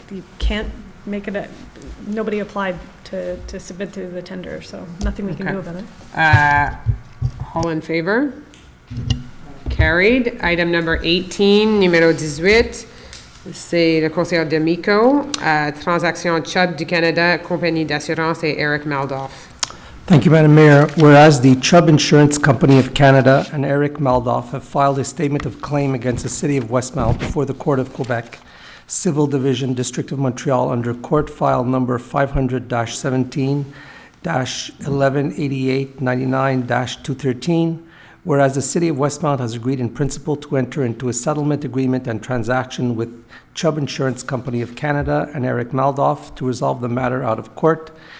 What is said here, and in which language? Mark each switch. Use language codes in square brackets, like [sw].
[en] You can't make it nobody applied to submit to the tender, so nothing we can do about it. All in favor? Carried. Item number 18, [fr] numéro 18, c'est le conseiller de Mico, transaction Chubb du Canada, compagnie d'assurance et Eric Maldoff. [en] Thank you, Madam Mayor. Whereas the Chubb Insurance Company of Canada and Eric Maldoff have filed a statement of claim against the City of Westmount before the Court of Quebec, Civil Division, District of Montreal, under court file number 500-17-1188-99-213, whereas the City of Westmount has agreed in principle to enter into a settlement agreement and transaction with Chubb Insurance Company of Canada and Eric Maldoff to resolve the matter out of court,